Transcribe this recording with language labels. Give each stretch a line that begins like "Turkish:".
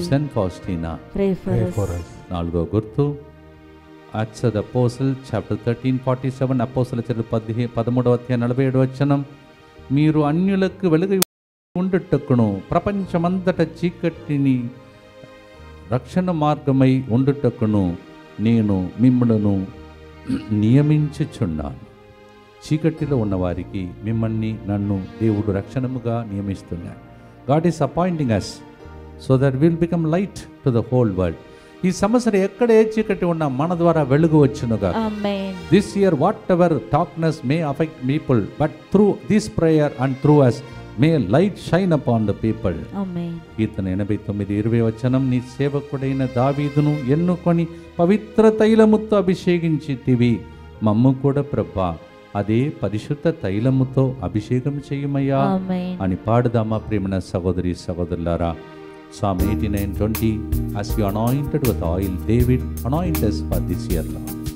Telugu: Saint Faustina నాలుగో గుర్తు acts of the apostle chapter 13:47 అపోస్తలుల చరిత్ర 13:47 మీరు అన్యులకు వెలుగు ఉండుటకును ప్రపంచమంతట చీకటిని రక్షణ మార్గమై ఉండుటకును నేను మిమ్మలను నియమించుచున్నాను. చీకటిలో ఉన్నవారికి నన్ను దేవుడు రక్షణముగా నియమిస్తున్నాడు.
English: God is appointing us so that we'll become light to the whole world.
Telugu: ఈ సంవత్సరం ఎక్కడ ఏ చీకటి ఉన్నా మన ద్వారా వెలుగు వచ్చునుగా.
English: This year whatever darkness may affect people, but through this prayer and through us may light shine upon the people.
Telugu: కీర్తన 89:20 నీ సేవకుడైన దావీదును ఎన్నుకొని పవిత్ర తైలముతో అభిషేకించితివి. మమ్ము కూడా ప్రభా అదే పరిశుద్ధ తైలముతో అభిషేకం చేయమయ్యా అని పాడుదామా ప్రియమైన సహోదరి సహోదరులారా.
English: Psalm 89:20 as you anointed with oil David anoint us for this year, Lord.